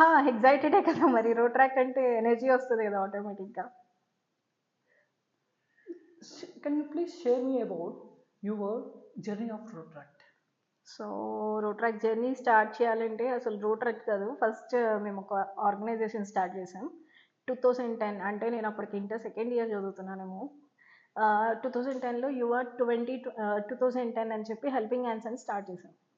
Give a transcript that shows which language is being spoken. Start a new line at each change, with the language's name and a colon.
Telugu: ఎగ్జైటెడే కదా మరి రోట్రాక్ట్ అంటే ఎనర్జీ వస్తుంది కదా ఆటోమేటిక్గా.
English: Can you please share me about your journey of Rotract?
Telugu: So Rotaract journey start చేయాలంటే అసలు రోట్రాక్ట్ కాదు, ఫస్ట్ మేము ఒక ఆర్గనైజేషన్ స్టార్ట్ చేసాం 2010. అంటే నేను అప్పటికి ఇంటర్ సెకండ్ ఇయర్ చదువుతున్నానేమో. 2010లో యువర్ 2010 అని చెప్పి హెల్పింగ్ హ్యాండ్స్ అని స్టార్ట్ చేసాం.